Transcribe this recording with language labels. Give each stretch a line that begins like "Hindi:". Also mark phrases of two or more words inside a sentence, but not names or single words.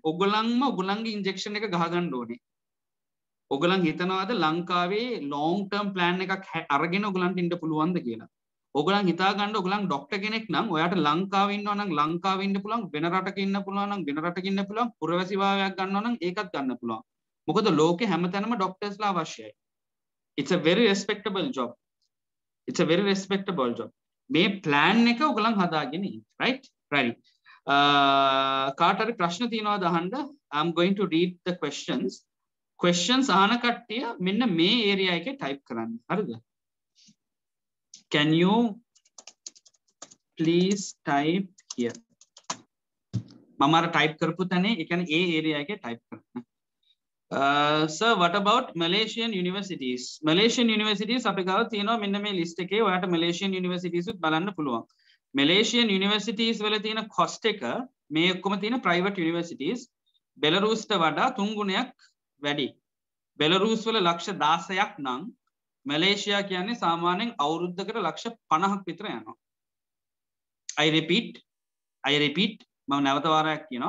Sinhala: ඔයගලන්ම ඔයගලන්ගේ ඉන්ජෙක්ෂන් එක ගහ ගන්න ඕනේ. ඔයගලන් හිතනවාද ලංකාවේ
English: long term plan
Sinhala: එකක් අරගෙන ඔයගලන්ට ඉන්න පුළුවන්ද කියලා? ඔයගලන් හිතා ගන්න ඔයගලන් ડોක්ටර් කෙනෙක් නම් ඔයාට ලංකාවේ ඉන්නවා නම් ලංකාවේ ඉන්න පුළුවන්, වෙන රටක ඉන්න පුළුවන් නම් වෙන රටක ඉන්න පුළුවන්, පුරවැසි භාවයක් ගන්නවා නම් ඒකත් ගන්න පුළුවන්. මොකද ලෝකේ හැමතැනම ડોක්ටර්ස්ලා අවශ්‍යයි.
English: It's a very respectable job.
Sinhala: මේ ප්ලෑන් එක ඔයගලන් හදාගෙන ඉන්න. right? කාට හරි ප්‍රශ්න තියෙනවද අහන්න?
English: I'm going to read the questions
Sinhala: අහන කට්ටිය මෙන්න මේ ඒරියා එකේ type කරන්න. හරිද?
English: Can you please type here?
Sinhala: මම අර type කරපු තැනේ ඒ කියන්නේ ඒ ඒරියා එකේ type කරන්න.
English: Sir, what about Malaysian universities? Malaysian universities
Sinhala: අපි ගාව තියෙනවා මෙන්න මේ list එකේ. ඔයාට
English: Malaysian universities
Sinhala: උත් බලන්න පුළුවන්.
English: Malaysian universities
Sinhala: වල තියෙන cost එක මේ ඔක්කොම තියෙන
English: private universities
Sinhala: බෙලරුස්ට වඩා 3 ගුණයක් වැඩි. බෙලරුස් වල ලක්ෂ 16ක් නම් මැලේසියා කියන්නේ සාමාන්‍යයෙන් අවුරුද්දකට ලක්ෂ 50ක් විතර යනවා.
English: I repeat
Sinhala: මම නැවත වාරයක් කියනවා.